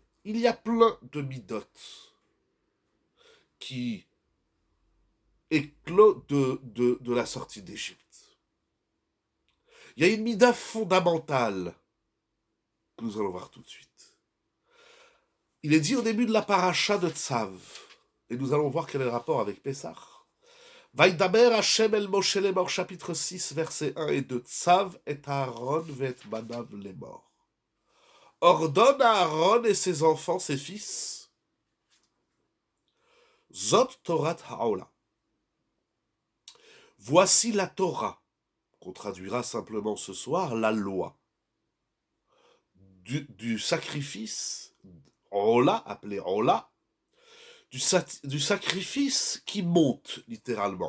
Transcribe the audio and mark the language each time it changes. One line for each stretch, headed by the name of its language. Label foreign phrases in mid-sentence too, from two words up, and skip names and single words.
French: Il y a plein de midot qui éclosent de la sortie d'Égypte. Il y a une mida fondamentale que nous allons voir tout de suite. Il est dit au début de la paracha de Tzav, et nous allons voir quel est le rapport avec Pessah.
Hebrew: וידבר השם אל משה לאמר,
French: chapitre 6, versets 1 et 2.
Hebrew: צו את אהרן ואת בניו לאמר.
French: Ordonne à Aaron et ses enfants, ses fils,
Hebrew: זאת תורת העולה.
French: Voici la Torah, qu'on traduira simplement ce soir, la loi, du sacrifice, Ola, appelé Ola, du sacrifice qui monte, littéralement.